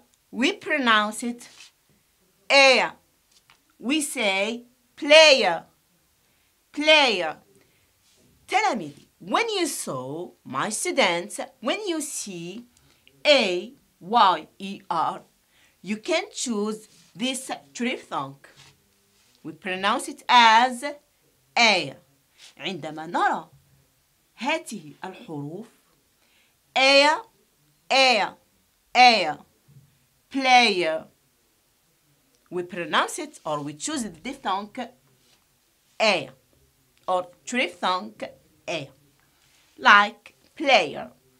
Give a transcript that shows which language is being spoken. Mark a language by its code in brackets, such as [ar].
[en] We pronounce it air. We say player, player. [ar] تلاميذي, [en] when you saw, my students, when you see A-Y-E-R, you can choose this triphthong. We pronounce it as A. [ar] عندما نرى هذه الحروف A, A, A, [en] player. We pronounce it or we choose the diphthong A or triphthong A, like player.